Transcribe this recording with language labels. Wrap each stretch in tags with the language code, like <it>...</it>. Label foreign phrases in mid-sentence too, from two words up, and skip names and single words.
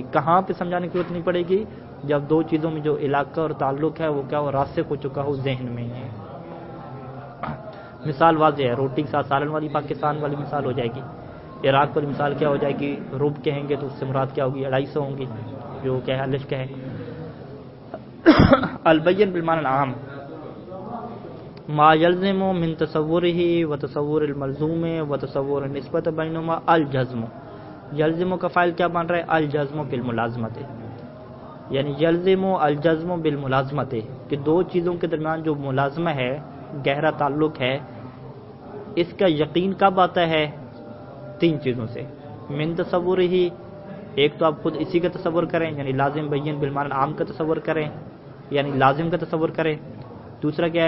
<ur>کہاں پہ سمجھانے کی ضرورت نہیں پڑے گی؟ جب 2 چیزوں میں جو علاقہ اور تعلق ہے وہ کیا ہو؟ راسخ ہو چکا ہو ذہن میں۔ مثال واضح ہے، روٹی کے ساتھ سالن والی پاکستان والی مثال ہو جائے گی، عراق والی مثال کیا ہو جائے گی؟ رب کہیں گے تو اس سے مراد کیا ہوگی؟ 250 ہوں گی، جو کیا ہے الف کا ہے۔</ur> <ar>البین بالمعنی العام ما یلزم من تصورہ و تصور الملزوم و تصور النسبت بینہما الجزم۔</ar> <ur>یلزم کا فاعل کیا بن رہا ہے؟</ur> <ar>الجزم بالملازمت،</ar> <ur>یعنی</ur> <ar>یلزم الجزم بالملازمت،</ar> <ur>کہ 2 چیزوں کے درمیان جو ملازمہ ہے، گہرا تعلق ہے، اس کا یقین کب آتا ہے؟ 3 چیزوں سے۔</ur> <ar>من تصور ہی،</ar> <ur>ایک تو آپ خود اسی کا تصور کریں یعنی لازم بین بالمعنی عام کا تصور کریں یعنی لازم کا تصور کریں، دوسرا کیا ہے؟</ur>